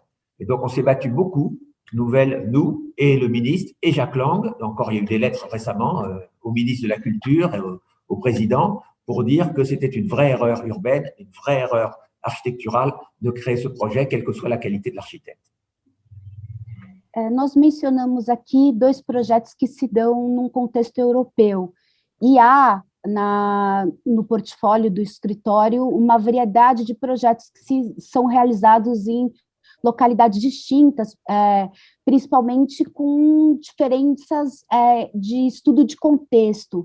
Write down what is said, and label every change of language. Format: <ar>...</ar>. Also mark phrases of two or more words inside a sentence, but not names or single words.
<fr>Et donc on s'est battu beaucoup. Nous et le ministre et Jacques Lang, encore il y a eu des lettres récemment au ministre de la Culture et au président pour dire que c'était une vraie erreur urbaine, une vraie erreur arquiteturale de créer ce projet, quelle que soit la qualité de l'architecte.</fr> <pt>Nós mencionamos aqui 2 projetos que se dão num contexto europeu, e há no portfólio do escritório uma variedade de projetos que são realizados em localidades distintas, principalmente com diferenças de estudo de contexto.</pt>